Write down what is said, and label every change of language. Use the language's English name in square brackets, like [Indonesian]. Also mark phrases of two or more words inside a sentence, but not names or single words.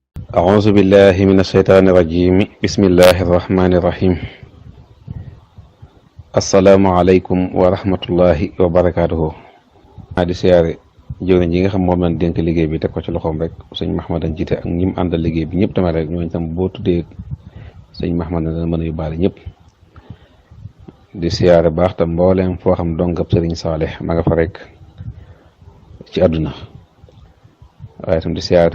[Arabic] أعوذ بالله من الشيطان الرجيم بسم الله الرحمن الرحيم السلام عليكم ورحمة الله وبركاته [Wolof] di siyaare jëwriñ yi nga xam moom lañ dénk liggéey bi teg ko ci loxoom rek sëñ Mahmadan jiite ak ñim àndal liggéey bi ñëpp tamit rek ñooñu tam boo tuddee sëñ Mahmadan dana mën a yóbbaale ñëpp di siyaare baax tam mbooleem foo xam dongab sëriñ Saalix ma nga fa rek ci àdduna waaye tam di siyaare